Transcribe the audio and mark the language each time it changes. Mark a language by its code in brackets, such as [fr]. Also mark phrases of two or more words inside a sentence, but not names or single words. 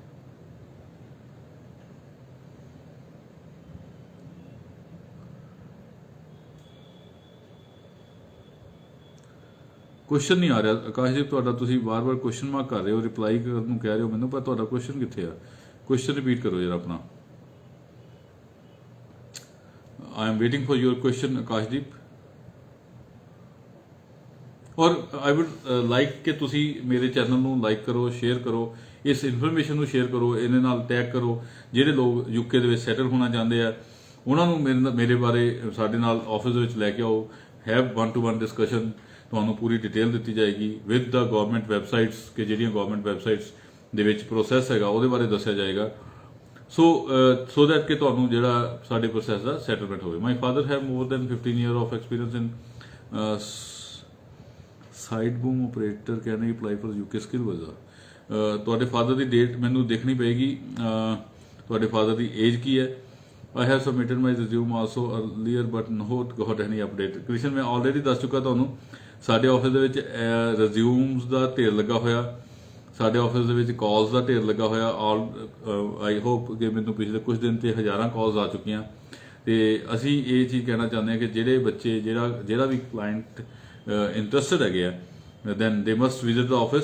[pa] ਕੁਐਸਚਨ ਨਹੀਂ ਆ ਰਿਹਾ ਆਕਾਸ਼ਦੀਪ ਤੁਹਾਡਾ, ਤੁਸੀਂ ਵਾਰ-ਵਾਰ ਕੁਐਸਚਨ ਮਾਰਕ ਕਰ ਰਹੇ ਹੋ, ਰਿਪਲਾਈ ਕਰਨ ਨੂੰ ਕਹਿ ਰਹੇ ਹੋ ਮੈਨੂੰ, ਪਰ ਤੁਹਾਡਾ ਕੁਐਸਚਨ ਕਿੱਥੇ ਆ? ਕੁਐਸਚਨ ਰਿਪੀਟ ਕਰੋ ਜਰਾ ਆਪਣਾ। [en] I am waiting for your question आकाशदीप। [pa] और [en] I would like [pa] ਕਿ ਤੁਸੀ ਮੇਰੇ ਚੈਨਲ ਨੂੰ ਲਾਈਕ ਕਰੋ, ਸ਼ੇਅਰ ਕਰੋ, ਇਸ ਇਨਫੋਰਮੇਸ਼ਨ ਨੂੰ ਸ਼ੇਅਰ ਕਰੋ, ਇਹਦੇ ਨਾਲ ਟੈਗ ਕਰੋ। ਜਿਹੜੇ ਲੋਕ ਯੂਕੇ ਦੇ ਵਿੱਚ ਸੈਟਲ ਹੋਣਾ ਚਾਹੁੰਦੇ ਆ ਉਹਨਾਂ ਨੂੰ ਮੇਰੇ ਬਾਰੇ ਸਾਡੇ ਨਾਲ ਆਫਿਸ ਦੇ ਵਿੱਚ ਲੈ ਕੇ ਆਓ। [en] have 1-to-1 discussion, [pa] ਤੁਹਾਨੂੰ ਪੂਰੀ ਡਿਟੇਲ ਦਿੱਤੀ ਜਾਏਗੀ [en] with the government websites, [pa] ਕਿ ਜਿਹੜੀਆਂ [en] government websites [pa] ਦੇ ਵਿੱਚ ਪ੍ਰੋਸੈਸ ਹੈਗਾ ਉਹਦੇ ਬਾਰੇ ਦੱਸਿਆ ਜਾਏਗਾ। [en] so that [pa] ਕਿ ਤੁਹਾਨੂੰ ਜਿਹੜਾ ਸਾਡੇ ਪ੍ਰੋਸੈਸ ਦਾ ਸੈਟਲਮੈਂਟ ਹੋਵੇ। [en] my father have more than 15 year of experience in side boom operator, can I apply for UK skill visa. [pa] ਤੁਹਾਡੇ ਫਾਦਰ ਦੀ ਡੇਟ ਮੈਨੂੰ ਦੇਖਣੀ ਪਏਗੀ, ਤੁਹਾਡੇ ਫਾਦਰ ਦੀ ਏਜ ਕੀ ਹੈ। [en] I have submitted my resume also earlier but not got any update। [pa] ਕ੍ਰਿਸ਼ਨ ਮੈਂ ਆਲਰੇਡੀ ਦੱਸ ਚੁੱਕਾ ਤੁਹਾਨੂੰ, ਸਾਡੇ ਆਫਿਸ ਦੇ ਵਿੱਚ ਰਿਜ਼ਿਊਮਸ ਦਾ ਢੇਰ ਲੱਗਾ ਹੋਇਆ, ਸਾਡੇ ਆਫਿਸ ਦੇ ਵਿੱਚ ਕਾਲਸ ਦਾ ਢੇਰ ਲੱਗਾ ਹੋਇਆ। [en] I hope [pa] ਕਿ ਮੈਨੂੰ ਪਿਛਲੇ ਕੁਝ ਦਿਨ ਤੇ ਹਜ਼ਾਰਾਂ ਕਾਲਸ ਆ ਚੁੱਕੀਆਂ। ਤੇ ਅਸੀਂ ਇਹ ਚੀਜ਼ ਕਹਿਣਾ ਚਾਹੁੰਦੇ ਹਾਂ ਕਿ ਜਿਹੜੇ ਬੱਚੇ ਜਿਹੜਾ ਵੀ ਕਲਾਇੰਟ ਇੰਟਰਸਟਡ ਹੈਗੇ ਆ, [en] then they must visit the office.